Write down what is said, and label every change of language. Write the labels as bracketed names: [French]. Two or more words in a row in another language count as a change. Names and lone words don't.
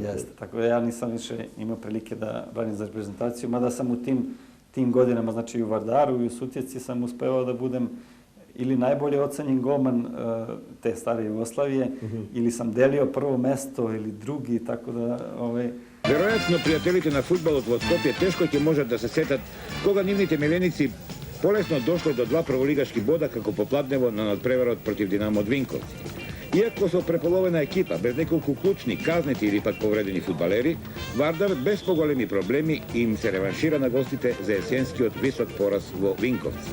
[Serbian] Jeste, tako da ja nisam više imao prilike da branim za reprezentaciju, mada sam u tim tim godinama, znači i u Vardaru i u Sutjeci sam uspevao da budem ili najbolje ocenjen golman te stare Jugoslavije, ili sam delio prvo mesto ili drugi, tako da... [Macedonian] Веројатно пријателите на фудбалот во Скопје тешко ќе можат да се сетат кога нивните миленици полесно дошло до 2 прволигашки бода како попладнево на надпреварот против Динамо од Винковци. Иако со преполовена екипа, без неколку клучни, казнети или пак повредени фудбалери, Вардар без поголеми проблеми им се реваншира на гостите за есенскиот висок пораз во Винковци.